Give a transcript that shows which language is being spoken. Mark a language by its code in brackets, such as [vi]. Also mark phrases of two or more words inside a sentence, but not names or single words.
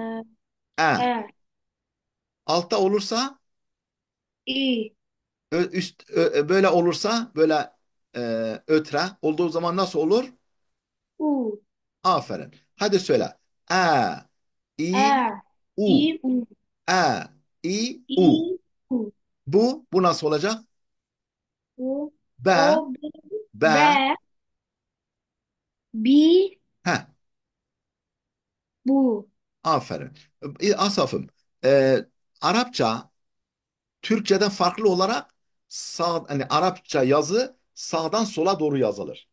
[tr] e, e. E, Altta olursa İ, böyle olursa böyle e, ötre olduğu zaman nasıl olur? U, Aferin. Hadi söyle. E, E, i, u. İ, U, E, i, u. İ, U, Bu nasıl olacak? U, B, O, B, B, B, B, heh, Bu. aferin. Asaf'ım, e, Arapça Türkçeden farklı olarak hani Arapça yazı sağdan sola doğru yazılır.